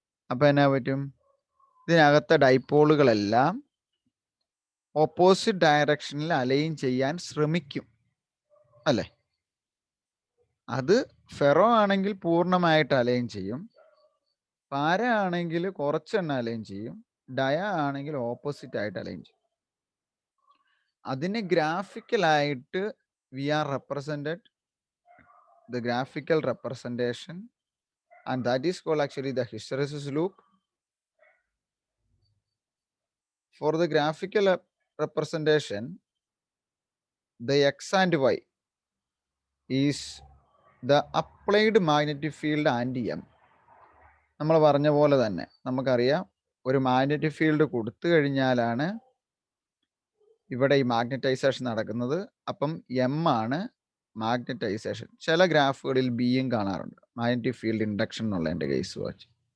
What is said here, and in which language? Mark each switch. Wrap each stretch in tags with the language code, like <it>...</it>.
<ml>അപ്പോൾ എന്നാ പറ്റും? ഇതിനകത്തെ ഡൈപോളുകളെല്ലാം ഓപ്പോസിറ്റ് ഡയറക്ഷനിൽ അലൈൻ ചെയ്യാൻ ശ്രമിക്കും, അല്ലേ? അത് ഫെറോ ആണെങ്കിൽ പൂർണ്ണമായിട്ട് അലൈൻ ചെയ്യും, പാര ആണെങ്കിൽ കുറച്ചെണ്ണം അലൈൻ ചെയ്യും, ഡയ ആണെങ്കിൽ ഓപ്പോസിറ്റ് ആയിട്ട് അലൈൻ ചെയ്യും. അതിന് ഗ്രാഫിക്കലായിട്ട്</ml> <en>We are represented the graphical representation, and that is called actually the hysteresis loop. For the graphical representation, the x and y is the applied magnetic field and m.</en> <ml>നമ്മൾ പറഞ്ഞ പോലെ തന്നെ നമുക്കറിയാം, ഒരു magnetic field കൊടുത്തു കഴിഞ്ഞാലാണ് ഇവിടെ ഈ മാഗ്നറ്റൈസേഷൻ നടക്കുന്നത്. അപ്പം എം ആണ് മാഗ്നറ്റൈസേഷൻ. ചില ഗ്രാഫുകളിൽ ബിയും കാണാറുണ്ട്, മാഗ്നറ്റിക് ഫീൽഡ് ഇൻഡക്ഷൻ എന്നുള്ള എൻ്റെ കേസ് വാച്ച്.</ml>